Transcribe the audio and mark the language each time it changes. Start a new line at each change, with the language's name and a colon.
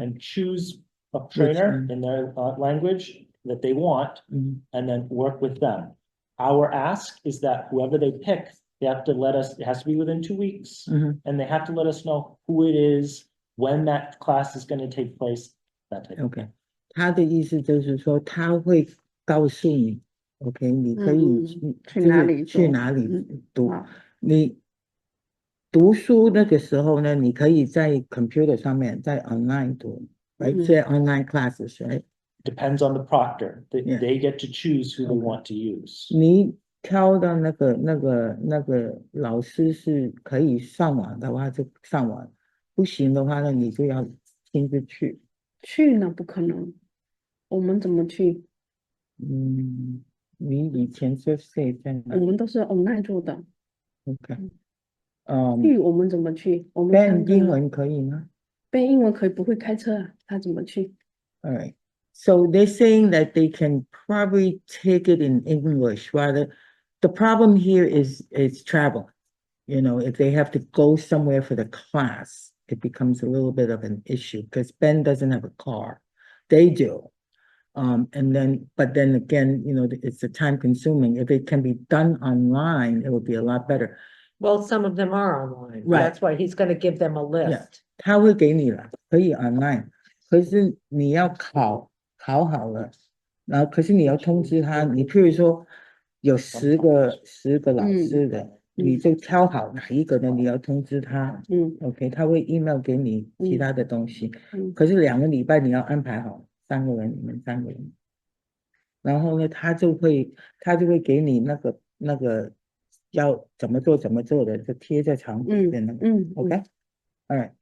English: and choose a trainer one? in their language that they want Mhm. and then work with them. Our ask is that whoever they pick, they have to let us, it has to be within 2 weeks. Mhm. And they have to let us know who it is, when that class is gonna take place, that type of.
Chinese: OK，他的意思就是说他会告诉你，OK，你可以去哪里去读哪里读。好你读书那个时候呢，你可以在 computer 上面，在 online 读，right？在
English: online classes，right？ Depends on the proctor. Yeah. They get to choose who they Okay. want to use.
Chinese: 你挑的那个老师是可以上网的话就上网，不行的话呢，你就要亲自去。去呢不可能，我们怎么去？嗯，你以前说谁在哪我们都是 online 做的，？OK，去我们怎么去？我们背三个英文可以吗背英文可以，不会开车啊，他怎么去？
English: ？All right. So they're saying that they can probably take it in English rather. The problem here is travel. You know, if they have to go somewhere for the class, it becomes a little bit of an issue because Ben doesn't have a car. They do. But then again, you know, it's a time consuming. If it can be done online, it would be a lot better. Well, some of them are online. Right. That's why he's gonna give them a list.
Chinese: 他会给你了，可以 online，可是你要考好了，然后可是你要通知他，你譬如说有10个老师的，你就挑好哪一个呢？你要通知他，OK，他会 email 给你其他的东西，可是2个礼拜你要安排好3个人，你们3个人，然后呢，他就会给你那个要怎么做的，就贴在墙壁的那个，OK，
English: all right。